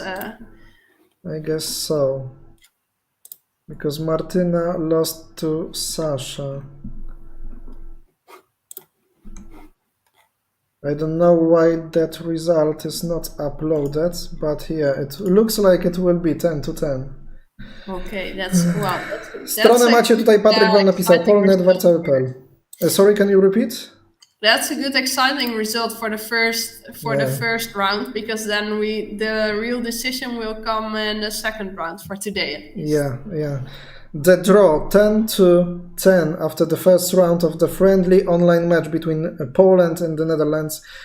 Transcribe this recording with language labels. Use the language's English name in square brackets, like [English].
[English] I guess so. Because Martyna lost to Sasha. I don't know why that result is not uploaded, but yeah, it looks like it will be 10-10. Okay, that's wow. [Polish] Stronę macie tutaj, Patryk wam napisał, pol.ned.warcaby.pl. [English] Sorry, can you repeat? That's a good, exciting result for the first round, because then the real decision will come in the second round for today. Yeah. The draw 10-10 after the first round of the friendly online match between Poland and the Netherlands.